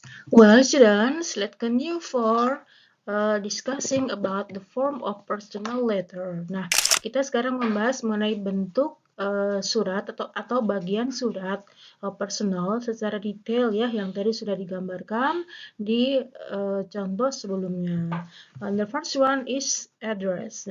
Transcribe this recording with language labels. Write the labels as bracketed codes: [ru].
[en] Well, students, let's continue for discussing about the form of personal letter. [id] Nah, kita sekarang membahas mengenai bentuk surat atau bagian surat personal secara detail ya, yang tadi sudah digambarkan di contoh sebelumnya. [en] And the first one is address.